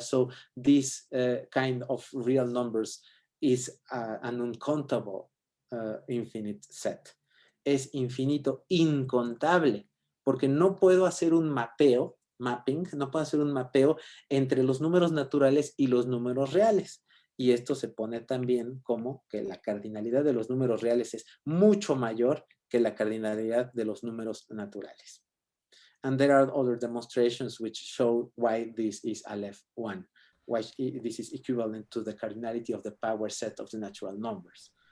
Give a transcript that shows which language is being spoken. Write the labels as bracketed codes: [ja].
[en] So this kind of real numbers is an uncountable infinite set. [es] Es infinito incontable, porque no puedo hacer un mapping, no puedo hacer un mapeo entre los números naturales y los números reales. Y esto se pone también como que la cardinalidad de los números reales es mucho mayor que la cardinalidad de los números naturales. [en] And there are other demonstrations which show why this is Aleph 1, why this is equivalent to the cardinality of the power set of the natural numbers.